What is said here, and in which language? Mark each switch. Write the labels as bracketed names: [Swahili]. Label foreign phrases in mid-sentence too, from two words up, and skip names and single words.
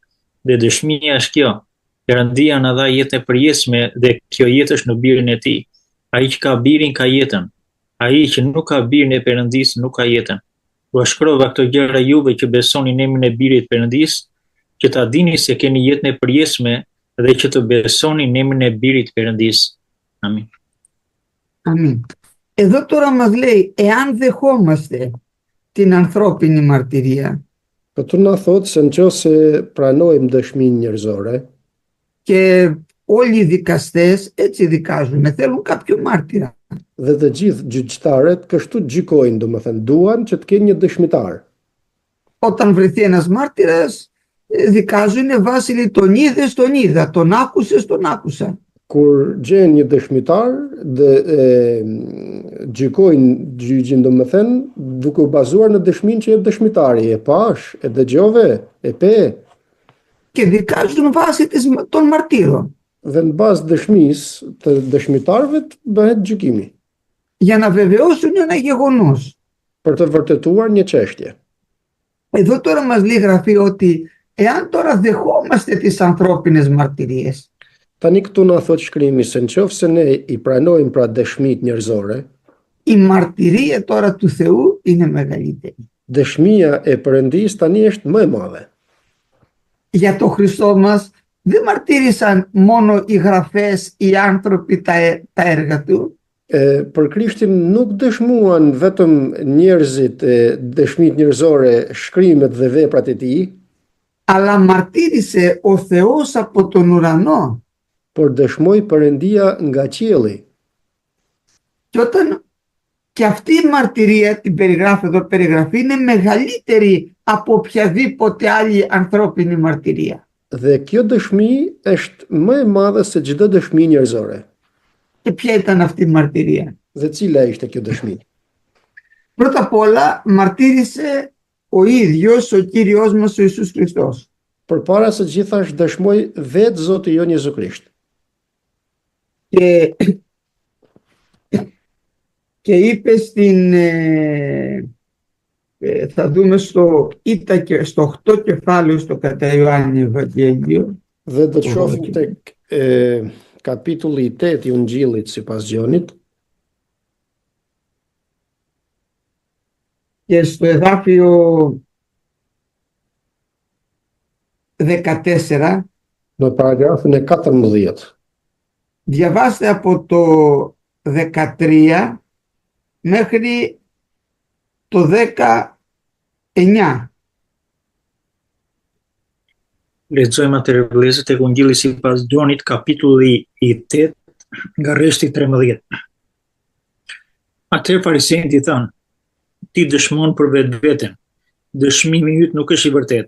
[Albanian] Dhe dëshmia është kjo: Perëndia na dha jetën e përjetshme dhe kjo jetë është në birin e tij. Ai që ka birin ka jetën. Ai që nuk ka birin e Perëndisë nuk ka jetën. U shkrova këto gjëra juve që besoni në emrin e birit Perëndisë, që ta dini se keni jetën e përjetshme dhe që të besoni në emrin e birit Perëndisë. Amin. [Greek] Αμήν. Εδώ τώρα μας λέει, εάν δεχόμαστε την ανθρώπινη μαρτυρία [Albanian] Këtu na thot se nëse pranojmë dëshminë njerëzore, [Greek] και όλοι οι δικαστές έτσι δικάζουν, θέλουν κάποιο μάρτυρα. [Albanian] dhe të gjithë gjyqtarët kështu gjykojnë, domethënë duan që të kenë një dëshmitar. [Greek] Όταν βρεθεί ένας μάρτυρας, δικάζουν βάσει τον είδες, τον είδα, τον άκουσες, τον άκουσα. [Albanian] Kur gjen një dëshmitar dhe gjykojnë gjyqin, domethënë duke u bazuar në dëshminë që jep dëshmitari, e pash, e dëgjove, e pe. [Greek] Και δικάζουν βάσει των μαρτύρων. [Albanian] Dhe në bazë dëshmisë të dëshmitarëve bëhet gjykimi. [Greek] Για να βεβαιώσουν ένα γεγονός. [Albanian] Për të vërtetuar një çështje. [Greek] Εδώ τώρα μας λέει η Γραφή ότι εάν τώρα δεχόμαστε τις ανθρώπινες μαρτυρίες, [Albanian] Tani këtu na thot shkrimi se nëse ne i pranojmë pra dëshmitë njerëzore, [Greek] η μαρτυρία τώρα του Θεού είναι μεγαλύτερη. [Albanian] dëshmia e Perëndisë tani është më e madhe. [Greek] Για το Χριστό μας δεν μαρτύρησαν μόνο οι γραφές, οι άνθρωποι τα έργα του. [Albanian] Për Krishtin nuk dëshmuan vetëm njerëzit dëshmitë njerëzore, shkrimet dhe veprat e tij, [Greek] αλλά μαρτύρησε ο Θεός από τον ουρανό. [Albanian] por dëshmoi Perëndia nga qielli. [Greek] Και αυτή η μαρτυρία, την περιγράφει εδώ, περιγραφή, είναι μεγαλύτερη από οποιαδήποτε άλλη ανθρώπινη μαρτυρία. [Albanian] Dhe kjo dëshmi është më e madhe se çdo dëshmi njerëzore. [Greek] Και ποια ήταν αυτή η μαρτυρία? [Albanian] Dhe cila ishte kjo dëshmi? [Greek] Πρώτα απ' όλα μαρτύρησε ο ίδιος ο Κύριος μας ο Ιησούς Χριστός. [Albanian] Përpara së gjithash dëshmoi vetë Zoti jon Jezu Krisht. [Greek] Και είπε θα δούμε στο 8 κεφάλαιο στο κατά Ιωάννη Ευαγγέλιο. [Albanian] Dhe do të shohim tek kapitulli 8 i Ungjillit sipas Gjonit. [Greek] Και στο εδάφιο 14 [Albanian] Në paragrafin e 14. [Greek] διαβάστε από το 13 μέχρι το 19. [Albanian] Lexojmë atë vëllezër tek Ungjilli sipas Gjonit, kapitulli i 8, nga rreshti 13. Atëherë fariseët i thanë: ti dëshmon për vetveten, dëshmimi yt nuk është i vërtetë.